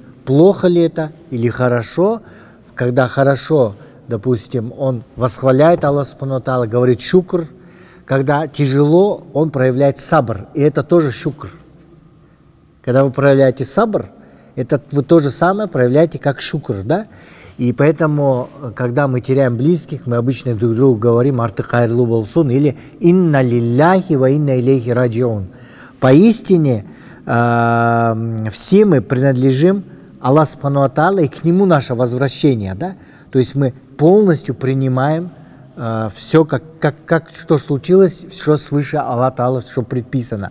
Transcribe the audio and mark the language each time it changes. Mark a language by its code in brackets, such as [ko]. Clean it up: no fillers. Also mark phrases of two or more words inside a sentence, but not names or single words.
[ru] Плохо ли это или хорошо, когда хорошо, допустим, он восхваляет Аллаха [ar] سبحانه وتعالى, [ru] говорит шукр, когда тяжело, он проявляет сабр, и это тоже шукр. Когда вы проявляете сабр, Это вы то же самое проявляете как шукр, да? И поэтому, когда мы теряем близких, мы обычно друг другу говорим [ky] «Арты хайрлу болсун» [ru] или [ar] «إنا لله وإنا إليه راجعون». [ru] Поистине, все мы принадлежим Аллаху [ar] سبحانه وتعالى, [ru] и к Нему наше возвращение, да? То есть мы полностью принимаем все, что случилось, что свыше [ar] الله تعالى, [ru] что предписано.